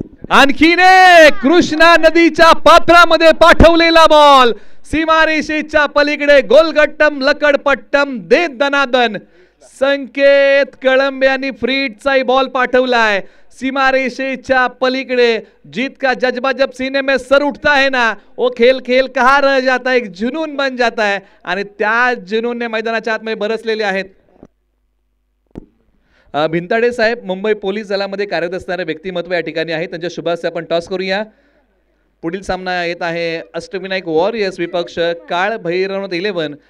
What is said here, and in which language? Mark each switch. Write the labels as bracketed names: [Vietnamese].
[Marathi] आणखीन एक कृष्णा नदीच्या पात्रामध्ये पाठवलेला बॉल. सीमारेषेच्या पलीकडे गोलगट्टम लकडपट्टम देत दनादन. संकेत कळंबे यांनी फ्रीटचाही बॉल पाठवलाय सीमारेषेच्या पलीकडे. [Hindi] जीत का जज्बा जब सीने में सर उठता है ना, वो खेल खेल कहाँ रह जाता है, एक जुनून बन जाता है. [Marathi] आणि त्या जुनूनने मैदानाच्या आतमध्ये बरसलेले आहेत. भिंताडे साहेब मुंबई पोलीस दलामध्ये कार्यरत असणारे व्यक्तिमत्व या ठिकाणी आहे. त्यांच्या शुभास्ते आपण टॉस करूया. पुढील सामना येत आहे अष्टविनायक वॉरियर्स विपक्ष काळ भैरवनाथ 11.